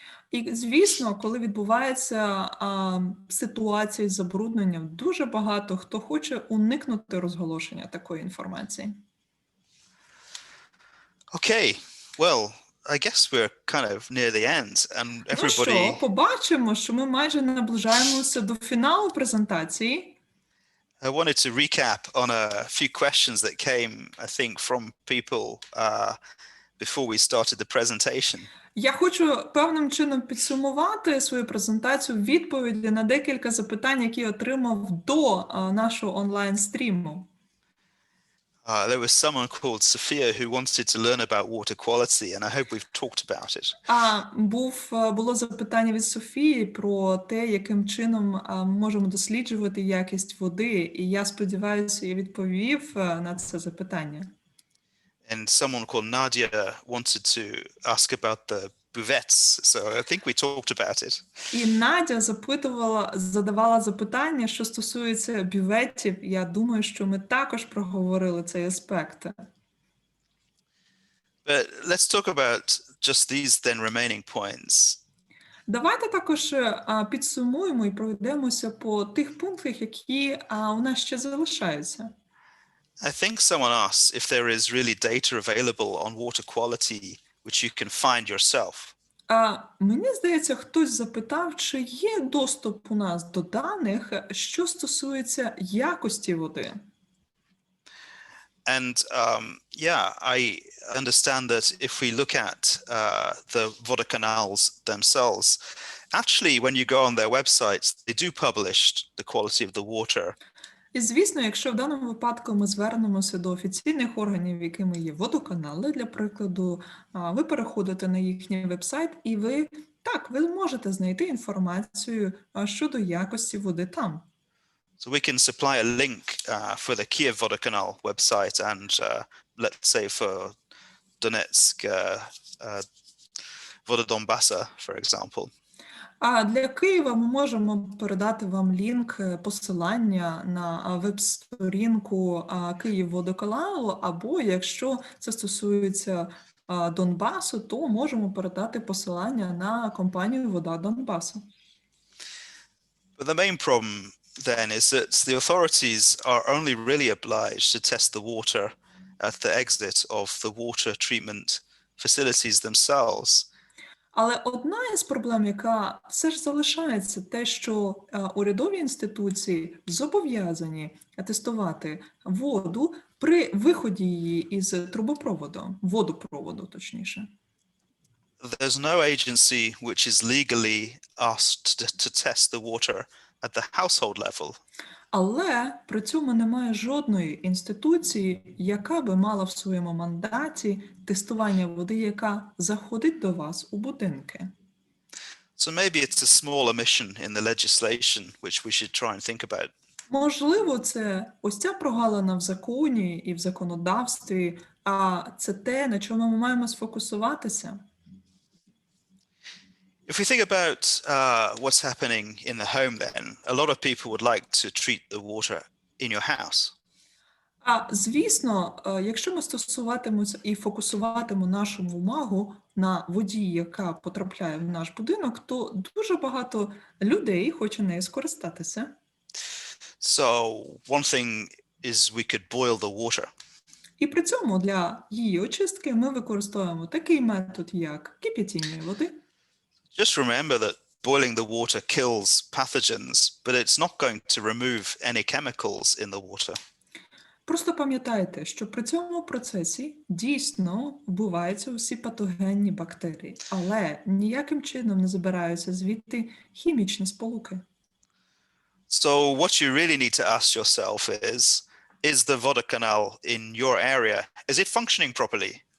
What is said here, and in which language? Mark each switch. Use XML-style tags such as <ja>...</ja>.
<uk>І, звісно, коли відбувається ситуація з забрудненням, дуже багато хто хоче уникнути розголошення такої інформації.</uk> <en>Okay, well, I guess we're kind of near the end, and</en> <uk>Ну що,</uk> <en>everybody.</en> <uk>побачимо, що ми майже наближаємося до фіналу презентації.</uk> <en>I wanted to recap on a few questions that came, I think, from people before we started the presentation.</en> <uk>Я хочу певним чином підсумувати свою презентацію відповіді на декілька запитань, які отримав до нашого онлайн-стріму.</uk> <en>There was someone called Sophia who wanted to learn about water quality, and I hope we've talked about it.</en> <uk>Було запитання від Софії про те, яким чином ми можемо досліджувати якість води, і я сподіваюся, я відповів на це запитання.</uk> <en>And someone called Nadia wanted to ask about the buvettes, so I think we talked about it.</en> <uk>І Надя задавала запитання, що стосується бюветів. Я думаю, що ми також проговорили цей аспект.</uk> <en>But let's talk about just these then remaining points.</en> <uk>Давайте також підсумуємо і пройдемося по тих пунктах, які у нас ще залишаються.</uk> <en>I think someone asked if there is really data available on water quality which you can find yourself.</en> <uk>Мені здається, хтось запитав, чи є доступ у нас до даних, що стосується якості води.</uk> <en>And I understand that if we look at the водоканals themselves, actually, when you go on their websites, they do publish the quality of the water.</en> <uk>І, звісно, якщо в даному випадку ми звернемося до офіційних органів, якими є водоканали, для прикладу, ви переходите на їхній вебсайт і ви можете знайти інформацію щодо якості води там.</uk> <en>So we can supply a link for the Kiev Vodokanal website and let's say for Donetsk, Вода Донбаса, for example.</en> <uk>А для Києва ми можемо передати вам лінк, посилання на веб-сторінку Київводоканалу, або якщо це стосується Донбасу, то можемо передати посилання на компанію Вода Донбасу.</uk> <en>But the main problem then is that the authorities are only really obliged to test the water at the exit of the water treatment facilities themselves.</en> <uk>Але одна із проблем, яка все ж залишається, те, що урядові інституції зобов'язані тестувати воду при виході її із трубопроводу, водопроводу, точніше.</uk> <en>There's no agency which is legally asked to test the water at the household level.</en> <uk>Але при цьому немає жодної інституції, яка би мала в своєму мандаті тестування води, яка заходить до вас у будинки.</uk> <en>So maybe it's a small omission in the legislation which we should try and think about.</en> <uk>Можливо, це ось ця прогалина в законі і в законодавстві, а це те, на чому ми маємо сфокусуватися.</uk> <en>If we think about what's happening in the home then, a lot of people would like to treat the water in your house.</en> <uk>Звісно, якщо ми стосуватимемося і фокусуватимемо нашу увагу на воді, яка потрапляє в наш будинок, то дуже багато людей хоче нею скористатися.</uk> <en>So one thing is we could boil the water.</en> <uk>І при цьому для її очистки ми використовуємо такий метод, як кип'ятіння води.</uk> <en>Just remember that boiling the water kills pathogens, but it's not going to remove any chemicals in the water.</en> <uk>Просто пам'ятайте, що при цьому процесі дійсно вбиваються усі патогенні бактерії, але ніяким чином не забираються звідти хімічні сполуки.</uk> <en>So what you really need to ask yourself is the водоканал in your area, is it functioning properly?</en>